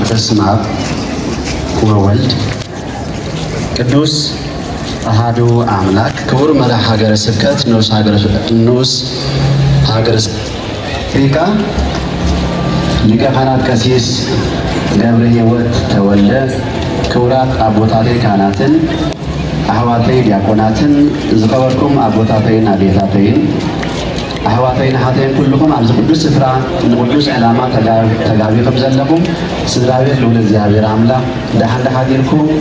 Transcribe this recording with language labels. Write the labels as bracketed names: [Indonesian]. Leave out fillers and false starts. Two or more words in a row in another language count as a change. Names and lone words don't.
[Geez] በስመ አብ ወወልድ ቅዱስ አሐዱ አምላክ። [Tigrinya] ክቡር መልአከ ሀገረ ስብከት ንዑስ ሀገረ ስብከት ሊቀ ካህናት ቀሲስ ገብረ ሕይወት ተወልደ፣ ክቡራት አቦታቴ ካህናትን፣ አሕዋተይ ዲያቆናትን፣ ዝኸበርኩም አቦታተይን አዴታተይን፣ አሕዋተይን ሓተይን ኩልኩም ኣብዚ ቅዱስ ስፍራ ንቅዱስ ዕላማ ተጋቢኹም ዘለኹም ስድራ ቤት ልዑል እግዚአብሔር አምላክ ደሓን ሓዲርኩም